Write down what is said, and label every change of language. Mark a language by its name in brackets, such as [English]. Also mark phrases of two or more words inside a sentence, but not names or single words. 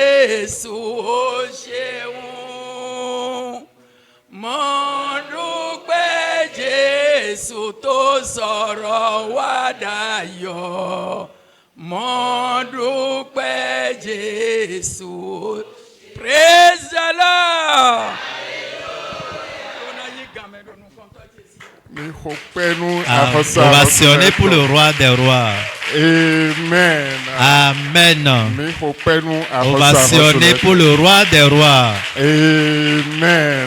[Yoruba] Jésù ó ṣeun. Mo dúpẹ́ Jésù tó sọ̀rọ̀ wá dayọ̀. Mo dúpẹ́ Jésù. [English] Praise the Lord. [French] Ovationné pour le roi des rois. Amen. Amen. Ovationné pour le roi des rois. Amen.